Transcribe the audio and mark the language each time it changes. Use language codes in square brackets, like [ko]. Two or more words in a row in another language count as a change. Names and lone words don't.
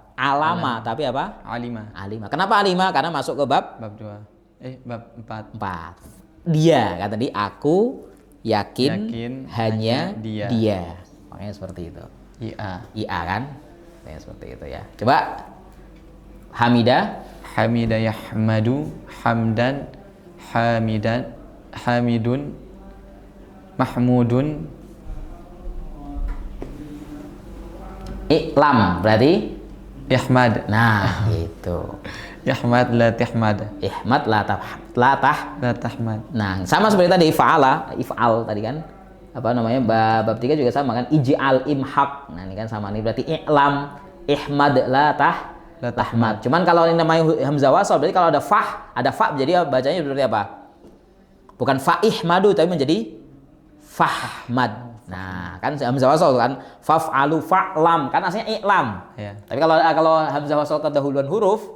[id] Alama, tapi apa? Alima. Kenapa alima? Karena masuk ke bab 2. Bab 4. Dia, kata tadi aku yakin hanya dia. Makanya seperti itu. Ia kan? Makanya seperti itu ya. Coba Hamida [ar] يحمد حمدا حامد محمود. [id] I'lam berarti ihmad. Nah, itu. [ar] احمد لا تحمد. احمد لا tahmad. [id] Nah, sama seperti tadi if'al tadi kan. Apa namanya? Bab 3 juga sama kan? [ar] اجعل امحق. [id] Nah, ini kan sama nih berarti [ar] اعلم احمد لا تحمد. [id] Cuman kalau ini namanya hamzah wasal berarti kalau ada fa jadi bacanya berarti apa? Bukan fa'ihmadu tapi menjadi fahmad. Nah, kan hamzah wasal kan [ar] فافعل فاعلم [id] kan aslinya i'lam. Ya. Tapi kalau hamzah wasal kedahuluan huruf